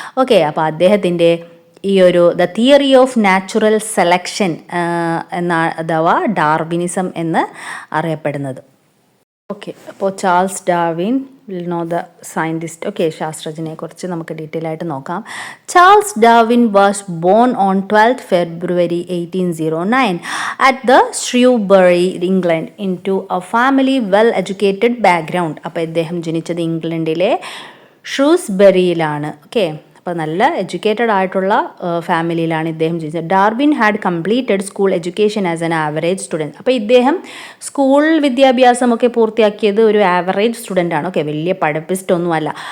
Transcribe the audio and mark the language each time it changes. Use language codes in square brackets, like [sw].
[ml] Okay, അപ്പോൾ അദ്ദേഹത്തിൻ്റെ ഈ ഒരു the theory of natural selection അഥവാ ഡാർവിനിസം എന്ന് അറിയപ്പെടുന്നത്. [en] Okay, അപ്പോൾ Charles Darwin will know the scientist. [ml] Okay, ശാസ്ത്രജ്ഞനെ കുറിച്ച് നമുക്ക് ഡീറ്റെയിൽ ആയിട്ട് നോക്കാം. [en] Charles Darwin was born on 12th February 1809 at the Shrewsbury, England, into a family well educated background. [ml] അപ്പോൾ ഇദ്ദേഹം ജനിച്ചത് ഇംഗ്ലണ്ടിലെ ഷ്രൂസ്ബറിയിലാണ്. ഓക്കെ, അപ്പോൾ നല്ല എഡ്യൂക്കേറ്റഡ് ആയിട്ടുള്ള ഫാമിലിയിലാണ് ഇദ്ദേഹം ജനിച്ചത്. [en] Darwin had completed school education as an average student. [ml] അപ്പോൾ ഇദ്ദേഹം സ്കൂൾ വിദ്യാഭ്യാസമൊക്കെ പൂർത്തിയാക്കിയത് ഒരു ആവറേജ് സ്റ്റുഡൻ്റ് ആണ്. ഓക്കെ, വലിയ പഠിപ്പിസ്റ്റൊന്നുമല്ല.